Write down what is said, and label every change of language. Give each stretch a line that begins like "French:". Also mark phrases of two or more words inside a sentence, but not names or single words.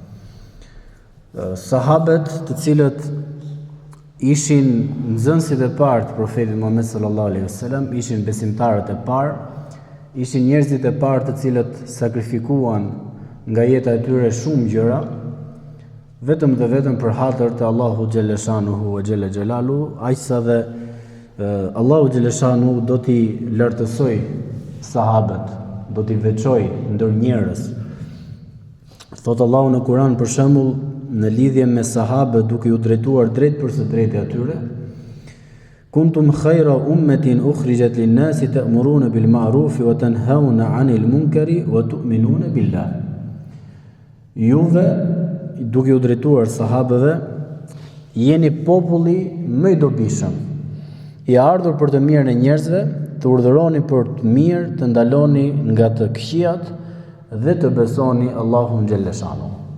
Albanian: Sahabët, të cilët ishin nxënësit e parë të profetit Muhammed
Arabic: صلى الله عليه وسلم,
Albanian: ishin besimtarët e parë, ishin njerëzit e parë të cilët sakrifikuan nga jeta e tyre shumë gjëra, vetëm dhe vetëm për hatër të Allahu
Arabic: جل شأنه وجل جلاله,
Albanian: aqsa dhe Allahu
Arabic: جل شأنه
Albanian: do t'i lartësoj sahabët, do t'i veçoj ndër njerëz. Thot Allahu në Kur'an për shembull në lidhje me sahabët duke u drejtuar drejt për së drejtë atyre:
Arabic: كنتم خير أمة أخرجت للناس تأمرون بالمعروف وتنهون عن المنكر وتؤمنون بالله.
Albanian: Juve, duke u drejtuar sahabëve, jeni populli më i dobishëm, i ardhur për të mirën e njerëzve, të urdhëroni për të mirë, të ndaloni nga të këqijat dhe të besoni Allahun
Arabic: جل شأنه.